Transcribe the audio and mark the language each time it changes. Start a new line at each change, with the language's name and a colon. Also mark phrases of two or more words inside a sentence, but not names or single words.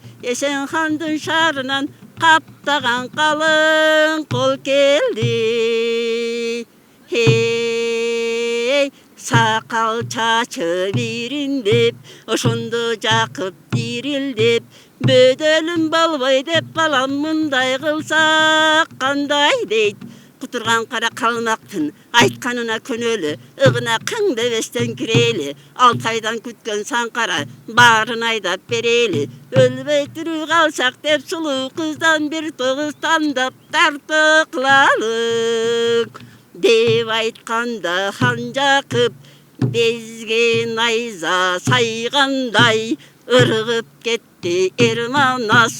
Kyrgyz: Эшенхандын шаарынан каптаган калың кол келди. Хей, сакал чачы бириндеп, ошондо жакып дирилдеп, бөдөлүм болбой деп балам мындай кылсак кандай дейт.
Kazakh: құтырған қара қалмақтың айтқанына көнелі, ығына қың девестен кірелі, 6 айдан күткен санқара барын айдап берелі. Өлбей тірі қалсақ деп сұлу қыздан бір тоғыз таңдап тарты қылалық деп айтқанда хан Жақып безген найза сайғандай ырғып кетті Ерманас.